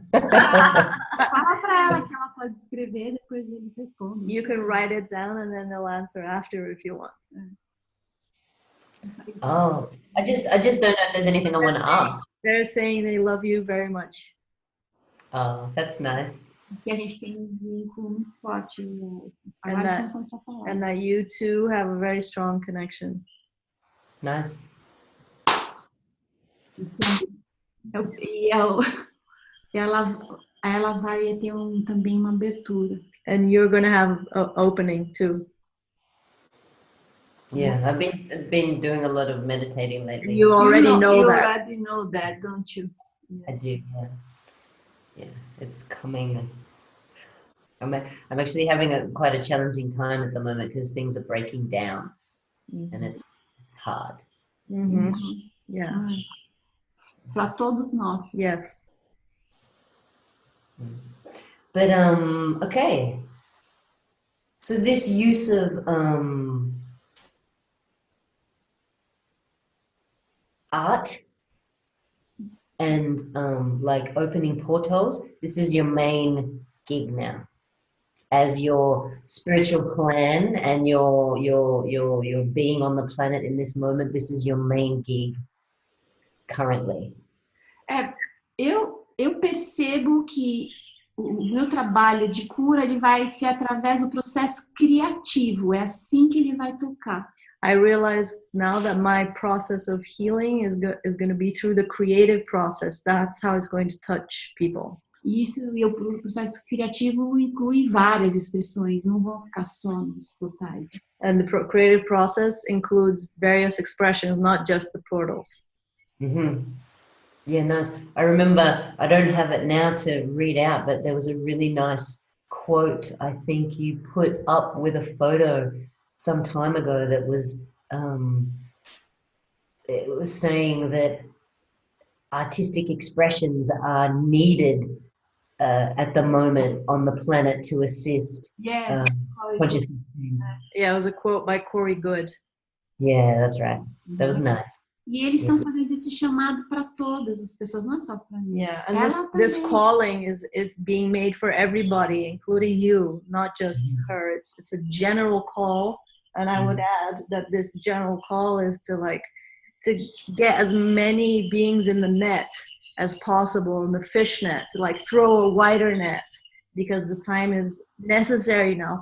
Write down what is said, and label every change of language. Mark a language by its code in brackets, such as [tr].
[pt] Fala pra ela que ela pode escrever, depois eles respondem. [en] You can write it down and then they'll answer after if you want. Oh, I just don't know if there's anything I want to ask. They're saying they love you very much. Oh, that's nice. [pt] Que a gente tem um vínculo muito forte. [en] And that you two have a very strong connection. Nice. [pt] E ela vai ter também uma abertura. [en] And you're going to have an opening too. Yeah, I've been doing a lot of meditating lately. You already know that. You already know that, don't you? Yes. I do. Yeah, it's coming. I'm actually having quite a challenging time at the moment because things are breaking down, and it's hard. Mm-hmm. Yeah. [pt] Para todos nós. [en] Yes. But okay. So this use of art and like opening portals, this is your main gig now. As your spiritual plan and your being on the planet in this moment, this is your main gig currently. [pt] Eu percebo que o meu trabalho de cura ele vai ser através do processo criativo, é assim que ele vai tocar. [en] I realize now that my process of healing is going to be through the creative process. That's how it's going to touch people. [pt] E isso, o processo criativo inclui várias expressões, não vão ficar só nos portais. [en] And the creative process includes various expressions, not just the portals. Mm-hmm. Yeah, nice. I remember, I don't have it now to read out, but there was a really nice quote I think you put up with a photo some time ago that was, it was saying that artistic expressions are needed at the moment on the planet to assist consciousness. Yeah, it was a quote by Corey Good. Yeah, that's right. That was nice. [pt] E eles estão fazendo esse chamado para todas as pessoas, não só para mim. [en] Yeah, and this calling is being made for everybody, including you, not just her. It's a general call, and I would add that this general call is to get as many beings in the net as possible, in the fish net, to like throw a wider net, because the time is necessary now.